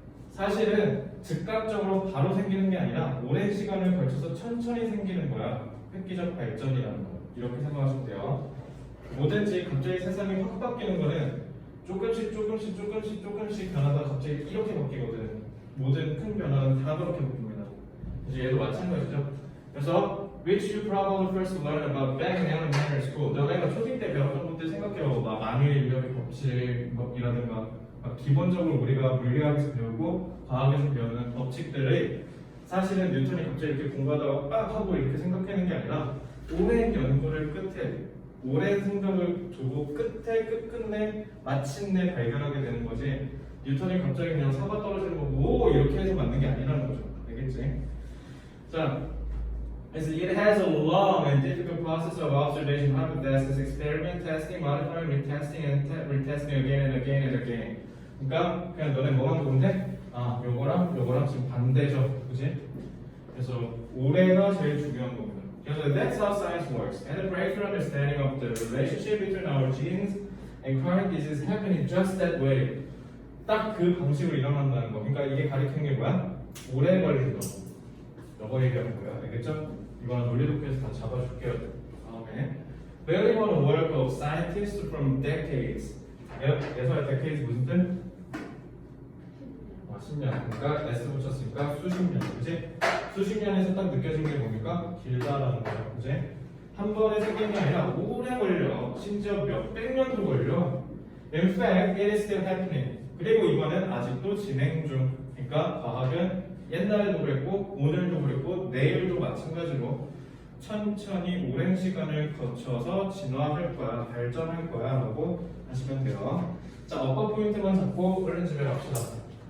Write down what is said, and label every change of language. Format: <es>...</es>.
<ko>사실은 즉각적으로 바로 생기는 게 아니라 오랜 시간을 걸쳐서 천천히 생기는 거야. 획기적 발전이라는 거. 이렇게 생각하시면 돼요. 뭐든지 갑자기 세상이 확 바뀌는 거는 조금씩 변하다가 갑자기 이렇게 바뀌거든. 모든 큰 변화는 다 그렇게 바뀝니다. 이제 얘도 마찬가지죠. 그래서</ko> <en>which you probably first learn about back in elementary school.</en> <ko>너네가 초딩 때 배웠던 것들 생각해요. 막 만유의 인력의 법칙이라든가 기본적으로 우리가 물리학에서 배우고 과학에서 배우는 법칙들을 사실은 뉴턴이 갑자기 이렇게 공부하다가 빡 하고 이렇게 생각하는 게 아니라 오랜 연구를 끝에 오랜 생각을 두고 끝끝내 마침내 발견하게 되는 거지. 뉴턴이 갑자기 그냥 사과 떨어지는 거 오 이렇게 해서 만든 게 아니라는 거죠. 알겠지? 자, 그래서</ko> <en>it has a long and difficult process of observation, hypothesis, experiment, testing, modifying, retesting, and retesting again and again and again.</en> <ko>그러니까 그냥 너네 뭐만 보면 돼? 아, 요거랑 지금 반대죠, 그지? 그래서 올해가 제일 중요한 겁니다. 그래서</ko> <en>that's how science works, and the breakthrough understanding of the relationship between our genes and current disease happening just that way.</en> <ko>딱 그 방식으로 일어난다는 거. 그러니까 이게 가리키는 게 뭐야? 오래 걸린다고. 이거 얘기하는 거야, 알겠죠? 이거는 논리독해서 다 잡아줄게요. 다음에</ko> <en>Building on the work of scientists from decades.</en> <ko>예서의 decades 무슨 뜻? 10년. 그러니까 S 붙였으니까 수십 년, 그지? 수십 년에서 딱 느껴진 게 뭡니까? 길다라는 거죠, 그지? 한 번에 생긴 게 아니라 오래 걸려. 심지어 몇백 년도 걸려.</ko> <en>In fact, it is still happening.</en> <ko>그리고 이거는 아직도 진행 중. 그러니까 과학은 옛날에도 그랬고, 오늘도 그랬고, 내일도 마찬가지로 천천히 오랜 시간을 거쳐서 진화할 거야, 발전할 거야 라고 하시면 돼요. 자, 어퍼 포인트만 잡고 얼른 집에 갑시다.</ko>